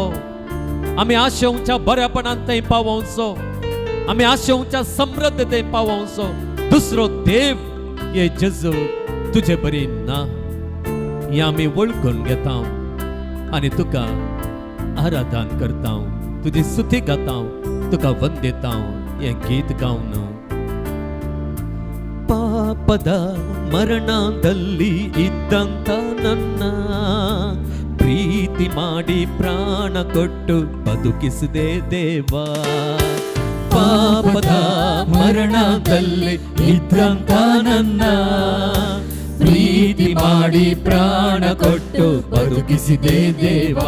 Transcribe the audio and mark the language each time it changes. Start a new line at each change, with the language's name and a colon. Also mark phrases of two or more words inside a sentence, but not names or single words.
Konkani: आमी आशेवच्या बरेपणांत थंय पावोवचो, आमी आशेवच्या समृद्धतेंत पावोवचो. दुसरो देव हे जेजू तुजे बरी ना. हे आमी वळखून घेता आनी तुका आराधन करता, तुजी स्तुती गाता, तुका वंदिता हे गीत गावन.
Kannada: ಪಾಪದ ಮರಣದಲ್ಲಿ ಇದ್ದಂತ ನನ್ನ ಪ್ರೀತಿ ಮಾಡಿ ಪ್ರಾಣ ಕೊಟ್ಟು ಬದುಕಿಸಿದೆ ದೇವಾ. ಪಾಪದ ಮರಣದಲ್ಲಿ ಇದ್ದಂತ ನನ್ನ ಪ್ರೀತಿ ಮಾಡಿ ಪ್ರಾಣ ಕೊಟ್ಟು ಬದುಕಿಸಿದೆ ದೇವಾ.